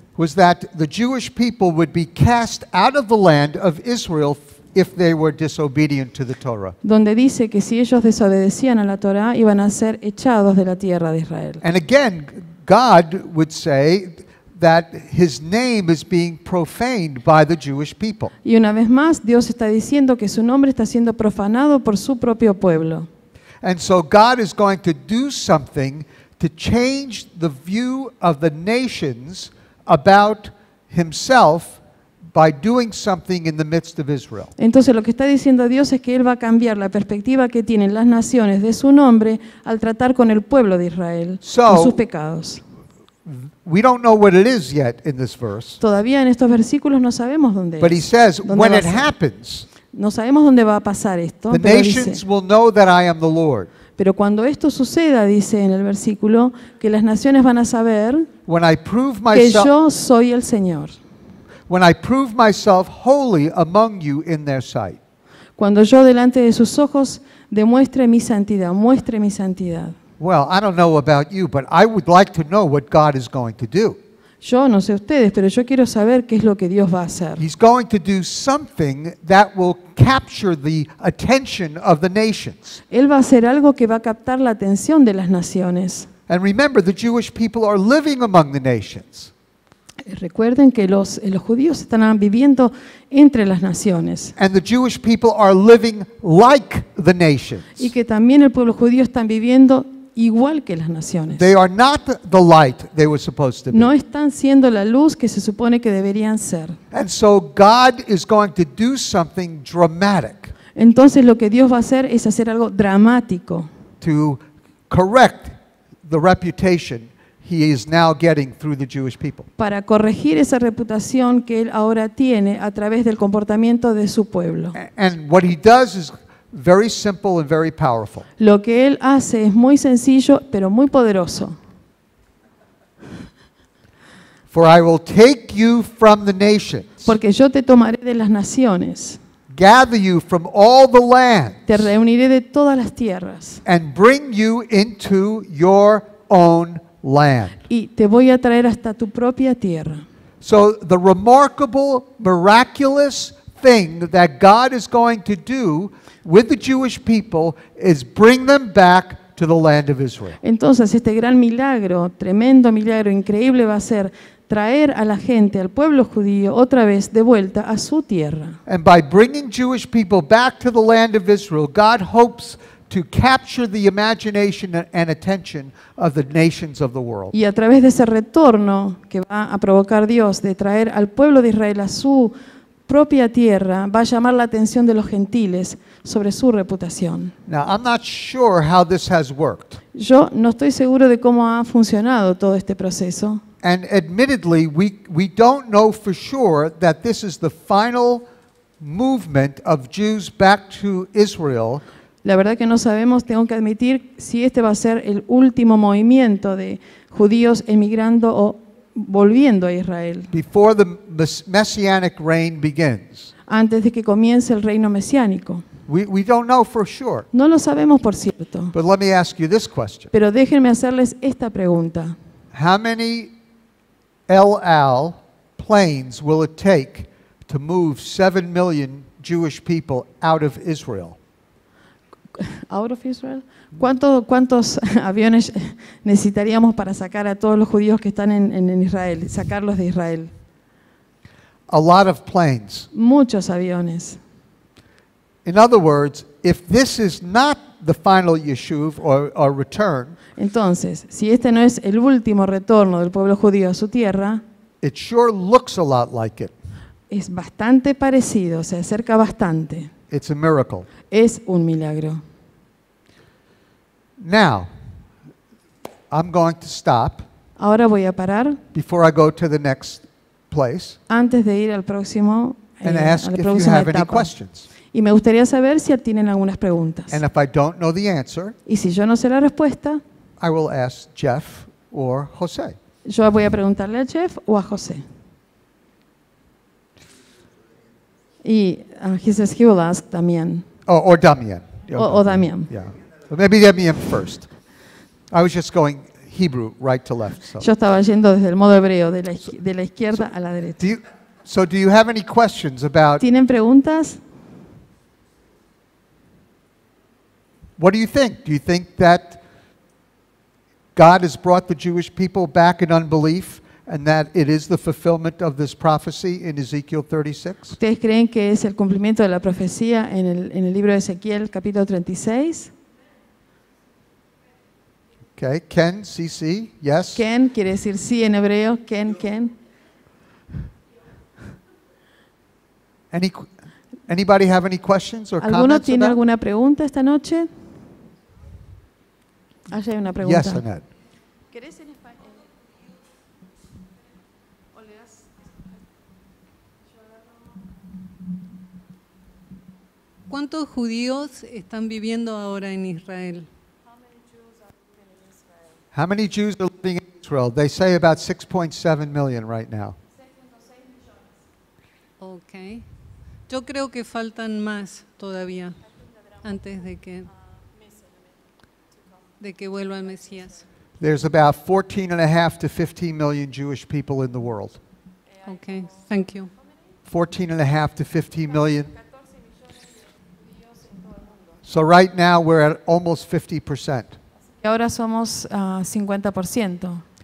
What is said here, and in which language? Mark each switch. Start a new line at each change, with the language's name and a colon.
English: was that the Jewish people would be cast out of the land of Israel if they were disobedient to the Torah.
Spanish: Donde dice que si ellos desobedecían a la Torá iban a ser echados de la tierra de Israel.
English: And again, God would say that his name is being profaned by the Jewish people.
Spanish: Y una vez más, Dios está diciendo que su nombre está siendo profanado por su propio pueblo.
English: And so God is going to do something to change the view of the nations about himself by doing something in the midst of Israel.
Spanish: Entonces lo que está diciendo Dios es que Él va a cambiar la perspectiva que tienen las naciones de su nombre al tratar con el pueblo de Israel, con sus pecados.
English: We don't know what it is yet in this verse,
Spanish: Todavía en estos versículos no sabemos dónde
English: but he
Spanish: es.
English: says,
Spanish: ¿Dónde
English: when
Spanish: va a
English: it
Spanish: ser?
English: happens,
Spanish: No sabemos dónde va a pasar esto,
English: the
Spanish: pero
English: nations
Spanish: dice,
English: will know that I am the Lord.
Spanish: pero cuando esto suceda, dice en el versículo, que las naciones van a saber
English: When I prove
Spanish: que
English: myself,
Spanish: yo soy el Señor.
English: when I prove myself holy among you in their sight.
Spanish: Cuando yo delante de sus ojos demuestre mi santidad, muestre mi santidad.
English: Well, I don't know about you, but I would like to know what God is going to do.
Spanish: Yo no sé ustedes, pero yo quiero saber qué es lo que Dios va a hacer.
English: He's going to do something that will capture the attention of the nations.
Spanish: Él va a hacer algo que va a captar la atención de las naciones.
English: And remember, the Jewish people are living among the nations.
Spanish: Recuerden que los judíos están viviendo entre las naciones
English: And the Jewish people are living like the nations.
Spanish: y que también el pueblo judío está viviendo igual que las naciones.
English: They are not the light they were supposed to
Spanish: No
English: be.
Spanish: están siendo la luz que se supone que deberían ser.
English: And so God is going to do something dramatic.
Spanish: entonces lo que Dios va a hacer es hacer algo dramático
English: to correct the reputation he is now getting through the Jewish people.
Spanish: para corregir esa reputación que él ahora tiene a través del comportamiento de su pueblo.
English: And what he does is very simple and very powerful.
Spanish: Lo que él hace es muy sencillo, pero muy poderoso.
English: For I will take you from the nations,
Spanish: Porque yo te tomaré de las naciones,
English: gather you from all the lands,
Spanish: te reuniré de todas las tierras
English: and bring you into your own land.
Spanish: y te voy a traer hasta tu propia tierra.
English: So the remarkable, miraculous thing that God is going to do with the Jewish people is bring them back to the land of Israel.
Spanish: Entonces este gran milagro, tremendo milagro, increíble va a ser traer a la gente, al pueblo judío, otra vez de vuelta a su tierra.
English: And by bringing Jewish people back to the land of Israel, God hopes to capture the imagination and attention of the nations of the world.
Spanish: Y a través de ese retorno que va a provocar Dios de traer al pueblo de Israel a su propia tierra, va a llamar la atención de los gentiles sobre su reputación.
English: Now, I'm not sure how this has worked.
Spanish: Yo no estoy seguro de cómo ha funcionado todo este proceso.
English: And admittedly, we don't know for sure that this is the final movement of Jews back to Israel.
Spanish: La verdad que no sabemos, tengo que admitir, si este va a ser el último movimiento de judíos emigrando o volviendo a Israel,
English: Before the messianic reign begins.
Spanish: antes de que comience el reino mesiánico.
English: We don't know for sure.
Spanish: No lo sabemos, por cierto,
English: But let me ask you this question.
Spanish: pero déjenme hacerles esta pregunta.
English: How many El Al planes will it take to move 7 million Jewish people out of Israel? Out of Israel.
Spanish: ¿Cuántos aviones necesitaríamos para sacar a todos los judíos que están en Israel, sacarlos de Israel?
English: A lot of planes.
Spanish: Muchos aviones.
English: In other words, if this is not the final yeshuv or return,
Spanish: Entonces, si este no es el último retorno del pueblo judío a su tierra,
English: it sure looks a lot like it.
Spanish: es bastante parecido, se acerca bastante.
English: It's a miracle.
Spanish: Es un milagro.
English: Now, I'm going to stop
Spanish: Ahora voy a parar
English: before I go to the next place
Spanish: antes de ir al próximo,
English: and
Spanish: a
English: ask
Spanish: la
English: if you
Spanish: próxima
English: have any
Spanish: etapa.
English: questions.
Spanish: Y me gustaría saber si tienen algunas preguntas.
English: And if I don't know the answer,
Spanish: Y si yo no sé la respuesta,
English: I will ask Jeff or Jose.
Spanish: yo voy a preguntarle a Jeff o a José.
English: Y he says he will ask Damián. Or Damian.
Spanish: O Damián.
English: Yeah. But maybe Damian first. I was just going Hebrew right to left. So,
Spanish: Yo estaba yendo desde el modo hebreo, de la izquierda a la derecha.
English: do you have any questions about
Spanish: ¿Tienen preguntas?
English: what do you think? Do you think that God has brought the Jewish people back in unbelief and that it is the fulfillment of this prophecy in Ezekiel 36?
Spanish: ¿Ustedes creen que es el cumplimiento de la profecía en el libro de Ezequiel, capítulo 36?
English: Okay, Ken, CC, yes?
Spanish: Ken quiere decir sí en hebreo.
Hebrew: Ken.
English: Anybody have any questions or
Spanish: ¿Alguno
English: comments
Spanish: tiene
English: about?
Spanish: alguna pregunta esta noche? Allá hay una pregunta.
English: Yes, Annette.
Spanish: ¿Querés en español? ¿O le das? ¿Cuántos judíos están viviendo ahora en Israel?
English: How many Jews are living in Israel? They say about 6.7 million right now. Ok.
Spanish: Yo creo que faltan más todavía antes de que vuelva el Mesías.
English: There's about 14.5 to 15 million Jewish people in the world. Ok, thank you. 14.5 to 15 million. So right now we're at almost 50%.
Spanish: Y ahora somos 50%